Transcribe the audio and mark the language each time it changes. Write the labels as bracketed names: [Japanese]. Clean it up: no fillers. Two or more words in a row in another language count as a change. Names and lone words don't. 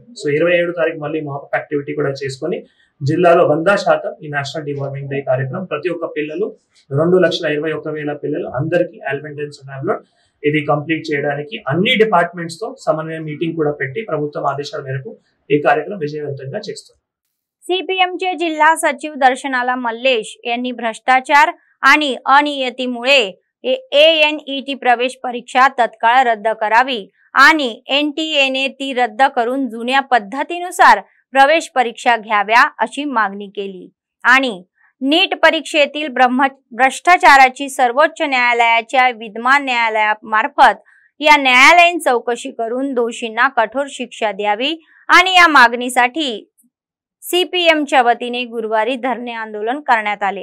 [Telugu] సో 27వ తారీఖు మళ్ళీ [English] mop-up activity [Telugu] కూడా చేసుకొని జిల్లాలో 100% ఈ నేషనల్ డివార్మింగ్ డే కార్యక్రమం ప్రతి ఒక్క పిల్లలు 2,21,000 పిల్లలు అందరికీ [English] albendazole tablet [Telugu] ఇది కంప్లీట్ చేయడానికి అన్ని డిపార్ట్మెంట్స్ తో సమన్వయ మీటింగ్ కూడా పెట్టి ప్రభుత్వం ఆదేశాల మేరకు ఈ కార్యక్రమం విజయవంతంగా చేస్తుంది। [Marathi] CPMचे जिल्हा सचिव दर्शनाला मल्लेश यांनी भ्रष्टाचार आणि अनियतीमुळे ANET प्रवेश परीक्षा तत्काळ रद्द करावी आणि NTA ने ती रद्द करून जुन्या पद्धतीनुसार प्रवेश परीक्षा घ्याव्या अशी मागणी केली आणि नीट परीक्षेतील भ्रष्टाचाराची सर्वोच्च न्यायालयाच्या विद्यमान न्यायालयामार्फत या न्यायालयीन चौकशी करून दोषींना कठोर शिक्षा द्यावी आणि या मागणीसाठी CPMच्या वतीने गुरुवारी धरणे आंदोलन करण्यात आले।